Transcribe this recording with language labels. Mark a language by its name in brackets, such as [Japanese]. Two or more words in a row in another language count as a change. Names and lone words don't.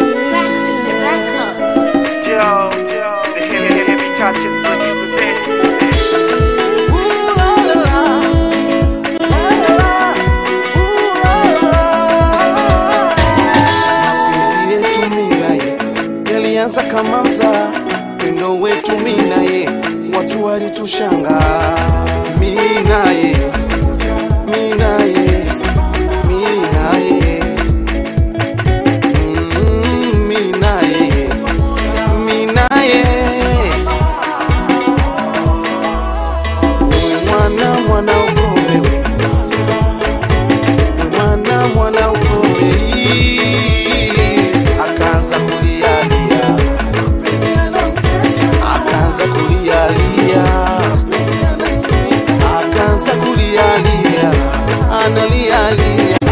[English] Classic Records. Joe, the heavy, heavy touches produces it. Ooh la la la, la la la, ooh la la la. [Swahili] Mapenzi yetu mimi na yeye yalianza kama mzaha. Upendo wetu mi na ye, watu walitushanga. Mi na ye, mi na ye, mi na ye. Mm, mi na ye, mi na ye. Mwana, mwana ukome we. Mwana, mwana ukome. Akaanza kulia lia. Akaanza kulia lia. Akaanza kulia lia. Analia lia.